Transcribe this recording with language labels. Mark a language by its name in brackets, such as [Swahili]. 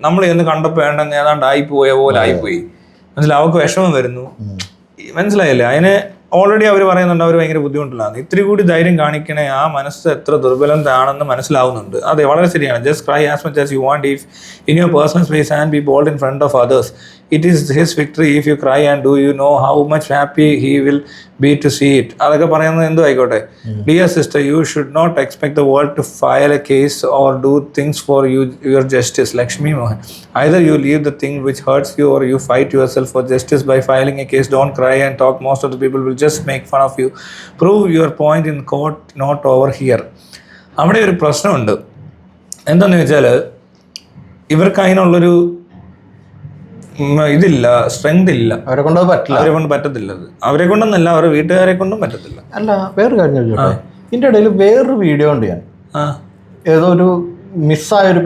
[Malayalam] നമ്മൾ എന്ന് കണ്ടപ്പോൾ വേണ്ടെന്ന് ഏതാണ്ട് ആയിപ്പോയ പോലെ ആയിപ്പോയി. മനസ്സിലായി, അവർക്ക് വിഷമം വരുന്നു. മനസ്സിലായില്ലേ? അതിന് ഓൾറെഡി അവർ പറയുന്നുണ്ട് അവർ ഭയങ്കര ബുദ്ധിമുട്ടിലാണ്. ഇത്തിരി കൂടി ധൈര്യം കാണിക്കണേ, ആ മനസ്സ് എത്ര ദുർബലതാണെന്ന് മനസ്സിലാവുന്നുണ്ട്. അതെ, വളരെ ശരിയാണ്. [English] Just cry as much as you want if in your personal space and be bold in front of others. It is his victory if you cry, and do you know how much happy he will be to see it. [Malayalam] അതൊക്കെ പറയുന്നത് എന്തോ ആയിക്കോട്ടെ. [English] Dear sister, you should not expect the world to file a case or do things for you, your justice. Lakshmi Mohan. Either you leave the thing which hurts you or you fight yourself for justice by filing a case. Don't cry and talk. Most of the people will just make fun of you. Prove your point in court, not over here. [Malayalam] അവിടെ ഒരു പ്രശ്നമുണ്ട്. എന്താന്ന് വെച്ചാൽ ഇവർക്ക് അതിനുള്ളൊരു ഇതില്ല, strength ഇല്ല. അവരെ കൊണ്ട് പറ്റത്തില്ല. അവരെ കൊണ്ടൊന്നല്ല, അവരുടെ വീട്ടുകാരെ കൊണ്ടും പറ്റത്തില്ല. അല്ല, വേറൊരു കാര്യം ചോദിച്ചോട്ടെ, ഇതിന്റെ ഇടയിൽ വേറൊരു വീഡിയോ ഉണ്ട്. ഞാൻ ഏതോ ഒരു മിസ്സായൊരു